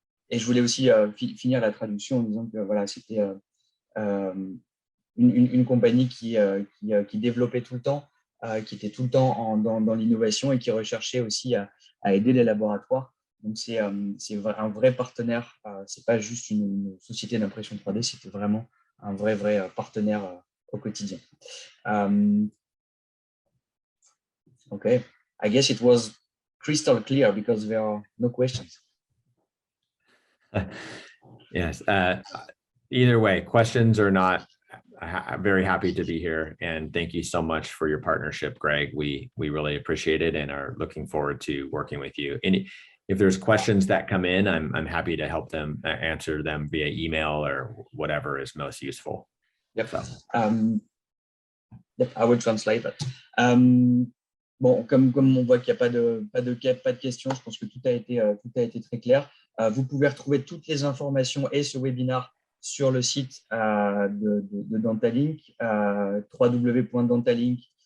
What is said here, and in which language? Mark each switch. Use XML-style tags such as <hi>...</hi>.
<fr>Et je voulais aussi finir la traduction en disant que voilà, c'était une compagnie qui développait tout le temps, qui était tout le temps dans l'innovation et qui recherchait aussi à aider les laboratoires. Donc, c'est un vrai partenaire. Ce n'est pas juste une société d'impression 3D, c'était vraiment un vrai partenaire au quotidien.</fr> <en>Okay, I guess it was crystal clear because there are no questions. Yes. Either way, questions or not, I'm very happy to be here, and thank you so much for your partnership, Greg. We really appreciate it and are looking forward to working with you. And if there's questions that come in, I'm happy to help them answer them via email or whatever is most useful. Yep. So. Yep, I will translate that.</en> <fr>Bon, comme on voit qu'il n'y a pas de questions, je pense que tout a été très clair. Vous pouvez retrouver toutes les informations et ce webinaire sur le site de Dentalink, www.dentalink</fr>